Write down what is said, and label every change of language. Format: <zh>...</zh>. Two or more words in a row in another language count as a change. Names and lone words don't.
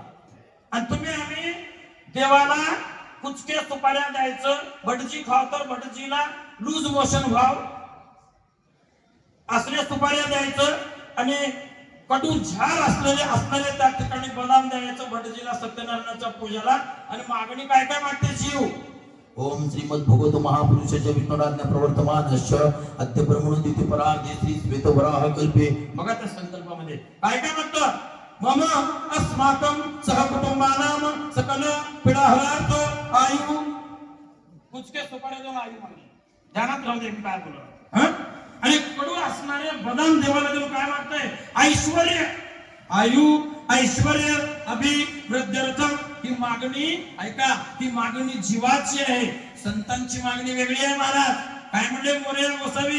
<mr>आणि तुम्ही आम्ही देवाला कुचके सुपाऱ्या द्यायचं, भटजी खाव तर भटजीला</mr> <en>loose motion</en> <mr>व्हाव असले सुपाऱ्या द्यायचं, आणि कडू झार असलेले त्या ठिकाणी बदाम द्यायचं भटजीला सत्यनारायणाच्या पूजेला. आणि मागणी काय काय मागते शिव?</mr> <sa>ओम श्रीमद भगवत महापुरुषाच्या विष्णुराज्ञा प्रवर्तमानश्च अद्य ब्रह्मण द्वितीय परार्धे श्री श्वेतवराह कल्पे.</sa> <mr>बघा त्या संकल्पामध्ये काय काय म्हणतं?</mr> <sa>मम अस्माकं सहकुटुंबानां सकल पीडाहरार्थ आयु.</sa> <mr>कुचके सुपाऱ्या देऊन आयु मागली. ध्यानात राहू दे मी काय बोललो. आणि कडू असणारे बदाम देवाला देऊन काय मागतंय?</mr> <sa>ऐश्वर्य, आयु, ऐश्वर्य, अभिवृद्ध्यर्थ.</sa> <mr>ही मागणी ऐका, ही मागणी जीवाची आहे. संतांची मागणी वेगळी आहे महाराज. काय म्हणले मोरया गोसावी?</mr>